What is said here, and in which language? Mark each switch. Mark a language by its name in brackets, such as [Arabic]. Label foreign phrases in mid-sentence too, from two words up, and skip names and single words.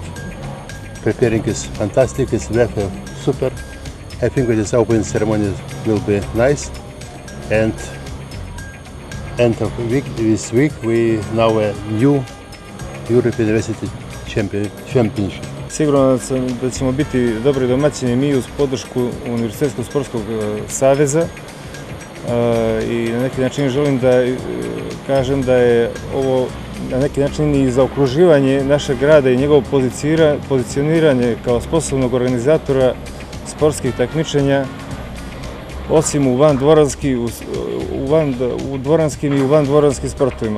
[English] Preparing is fantastic. It's very super. I think that this opening ceremony will be nice. And end of this week we now a new European University Championship. [Bosnian] Sigurno da ćemo biti dobri domaćini mi uz podršku Univerzitetskog sportskog saveza i na neki način želim da kažem da je ovo na neki način i zaokruživanje našeg grada i njegovo pozicioniranje kao sposobnog organizatora sportskih takmičenja, osim u dvoranskim i u vandvoranskim sportovima.